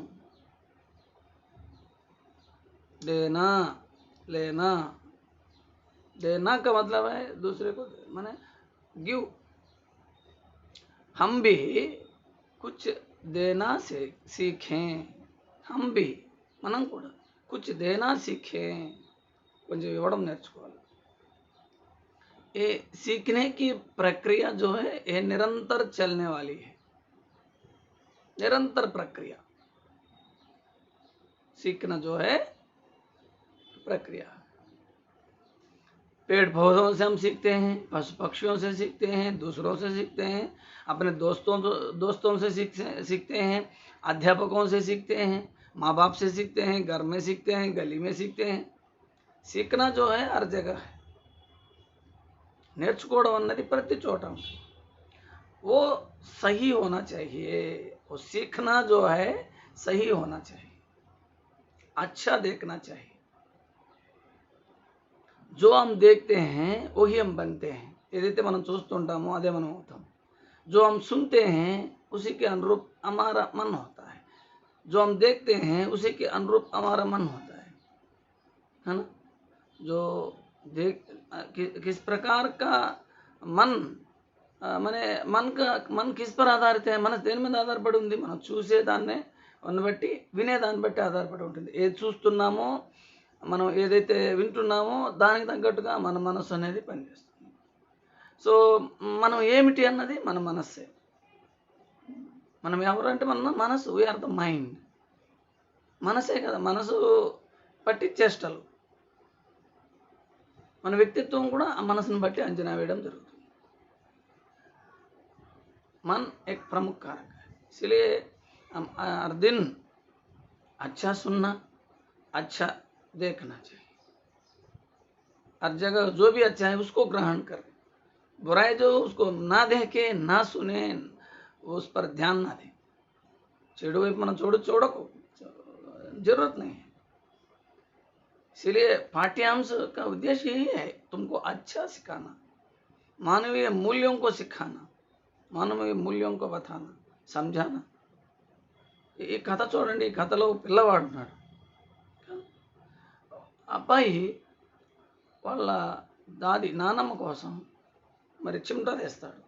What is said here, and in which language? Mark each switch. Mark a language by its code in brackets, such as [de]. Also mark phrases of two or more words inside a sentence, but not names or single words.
[hi] देना, लेना, देना का मतलब है दूसरे को, माने गिव। हम भी कुछ देना से सीखें, हम भी [te] మనం కూడా [hi] कुछ देना सीखें, [te] కొంచెం ఇవ్వడం నేర్చుకోవాలి। [hi] ये सीखने की प्रक्रिया जो है ये निरंतर चलने वाली है, निरंतर प्रक्रिया। सीखना जो है प्रक्रिया। पेड़ पौधों से हम सीखते हैं, पशु पक्षियों से सीखते हैं, दूसरों से सीखते हैं, अपने दोस्तों से सीखते हैं, अध्यापकों से सीखते हैं, माँ बाप से सीखते हैं, घर में सीखते हैं, गली में सीखते हैं। सीखना जो है हर जगह है, [te] నేర్చుకోవడం అన్నది ప్రతి చోట ఉంటుంది। [hi] वो सही होना चाहिए, वो सीखना जो है सही होना चाहिए, अच्छा देखना चाहिए। जो हम देखते हैं वही हम बनते हैं। [te] ఏదైతే మనం చూస్తుంటామో అదే మనం అవుతాం। [hi] जो हम सुनते हैं उसी के अनुरूप हमारा मन होता है, जो हम देखते हैं उसी के अनुरूप हमारा मन होता है ना। जो किस प्रकार का मन, माने मन किस पर आधारित है? [te] मन దేని మీద ఆధారపడి ఉంది? మనం చూసే దాన్ని బట్టి, వినే దాన్ని బట్టి ఆధారపడి ఉంటుంది। ఏది చూస్తున్నామో, మనం ఏదైతే వింటున్నామో దానికి తగ్గట్టుగా మన మనస్సు అనేది పనిచేస్తుంది। సో మనం ఏమిటి అన్నది మన మనస్సే। మనం ఎవరు అంటే మన మనసు, [en] we are the mind. [te] మనసే కదా, మనసు పట్టి చేష్టలు। మన వ్యక్తిత్వం కూడా ఆ మనసును బట్టి అంచనా వేయడం జరుగుతుంది। [hi] मन एक प्रमुख कारक है, इसलिए हम हर दिन अच्छा सुनना, अच्छा देखना चाहिए। हर जगह जो भी अच्छा है उसको ग्रहण करें, बुराई जो उसको ना देखे, ना सुने, उस पर ध्यान ना दें। [te] చెడు వైపు మనం చూడకు, [hi] जरूरत नहीं है। इसलिए पाठ्यांश का उद्देश्य यही है, तुमको अच्छा सिखाना, मानवीय मूल्यों को सिखाना, मानवीय मूल्यों को बताना, समझाना। [te] ఈ కథ చూడండి, ఈ కథలో పిల్లవాడు ఉన్నాడు, అబ్బాయి వాళ్ళ దాది నానమ్మ కోసం మరి చిమ్ట తెస్తాడు।